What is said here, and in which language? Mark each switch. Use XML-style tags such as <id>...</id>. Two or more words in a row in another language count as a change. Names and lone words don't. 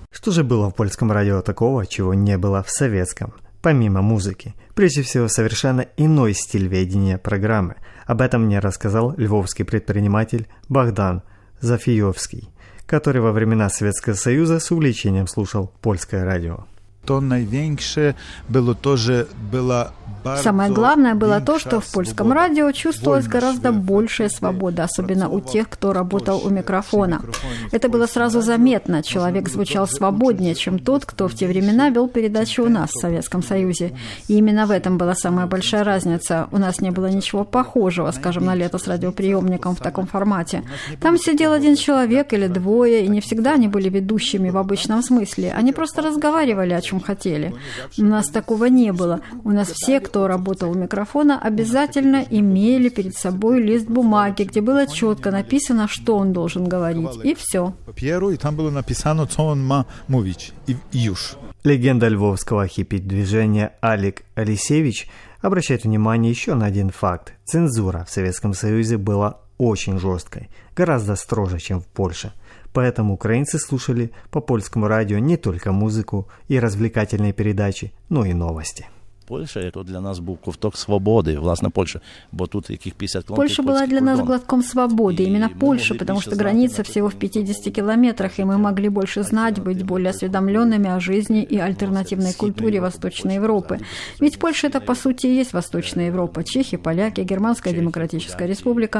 <ru>Что же было в польском радио такого, чего не было в советском? Помимо музыки, прежде всего совершенно иной стиль ведения программы. Об этом мне рассказал львовский предприниматель Богдан Зафиевский, который во времена Советского Союза с увлечением слушал польское радио.</ru> <pl>to największe było to, że była</pl> <ru>Самое главное было то, что в польском радио чувствовалась гораздо большая свобода, особенно у тех, кто работал у микрофона. Это было сразу заметно. Человек звучал свободнее, чем тот, кто в те времена вел передачи у нас в Советском Союзе. И именно в этом была самая большая разница. У нас не было ничего похожего, скажем, на «Лето с радиоприемником» в таком формате. Там сидел один человек или двое, и не всегда они были ведущими в обычном смысле. Они просто разговаривали, о чем хотели. У нас такого не было. У нас все, кто работал у микрофона, обязательно имели перед собой лист бумаги, где было четко написано, что он должен говорить, и все.</ru> <pl>Papieru i tam było napisane, co on ma mówić. I już.</pl> <ru>Легенда львовского хиппи-движения Алик Алисевич обращает внимание еще на один факт. Цензура в Советском Союзе была очень жесткой, гораздо строже, чем в Польше. Поэтому украинцы слушали по польскому радио не только музыку и развлекательные передачи, но и новости.</ru> <uk>Польща – это для нас был ковток свободы, власне Польша, бо тут яких 50 километров.</uk> <ru>Польша была для нас глотком свободы, именно Польша, потому что граница всего в 50 километрах, и мы могли больше знать, быть более осведомленными о жизни и альтернативной культуре Восточной Европы. Ведь Польша – это, по сути, и есть Восточная Европа. Чехи, поляки, Германская Демократическая Республика.</ru>